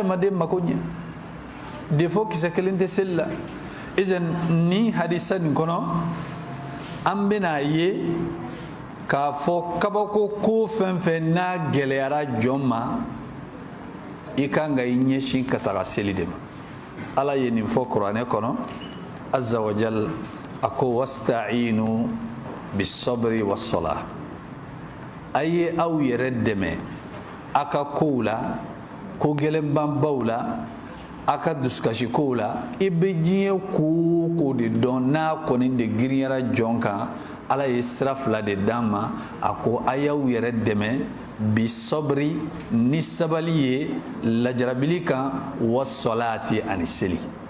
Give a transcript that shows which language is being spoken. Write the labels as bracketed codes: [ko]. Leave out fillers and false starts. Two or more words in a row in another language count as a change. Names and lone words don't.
[bm] adamaden mako ɲɛ défaut kisɛ kelen tɛ seli la izan ni hadisa nin kɔnɔ an bɛna ye k'a fɔ kabako ko fɛn fɛn n'a gɛlɛyara jɔn ma i kan ka i ɲɛsin ka taga seli de ma ala ye nin fɔ kuranɛ kɔnɔ azza wa jal a ko [ar] واستعينوا بالصبر والصلاة [bm] a ye aw yɛrɛ dɛmɛ a ka kow la ko gɛlɛnbanbaw la a ka dusukasi kow la i bɛ diɲɛ ko ko de dɔn n'a kɔni de girinyara jɔn kan ala ye sira 2 de d'an ma a ko a y'aw yɛrɛ dɛmɛ bisabri ni sabali ye lajarabili kan wassalati ani seli